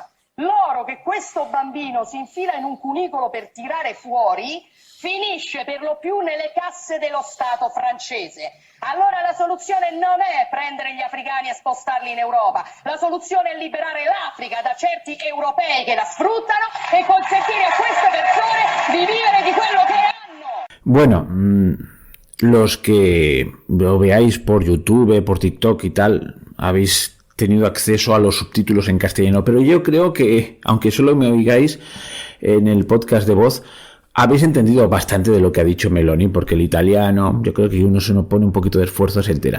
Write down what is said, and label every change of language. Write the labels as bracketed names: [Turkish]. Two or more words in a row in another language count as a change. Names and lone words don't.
[Italian] L'oro che questo bambino si infila in un cunicolo per tirare fuori finisce per lo più nelle casse dello Stato francese. Allora la soluzione non è prendere gli africani e spostarli in Europa, la soluzione è liberare l'Africa da certi europei che la sfruttano e consentire a queste persone di vivere di quello che hanno. [Spanish] Bueno, los que lo veáis por YouTube, por TikTok y tal, habéis tenido acceso a los subtítulos en castellano, pero yo creo que, aunque solo me oigáis en el podcast de voz, habéis entendido bastante de lo que ha dicho Meloni, porque el italiano, yo creo que uno se nos pone un poquito de esfuerzo, se entera.